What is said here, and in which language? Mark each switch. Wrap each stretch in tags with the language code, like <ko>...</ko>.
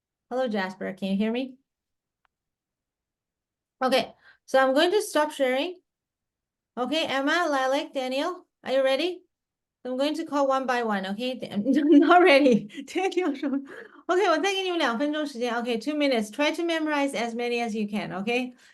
<en>Hello, Jasper. Can you hear me? Okay, so I'm going to stop sharing. Okay, Emma, Lilac, Daniel, are you ready? I'm going to call one by one, okay? Not ready. Daniel, okay,</en> <zh>我再给你们2分钟时间.</zh> <en>Okay, 2 minutes. Try to memorize as many as you can, okay?</en>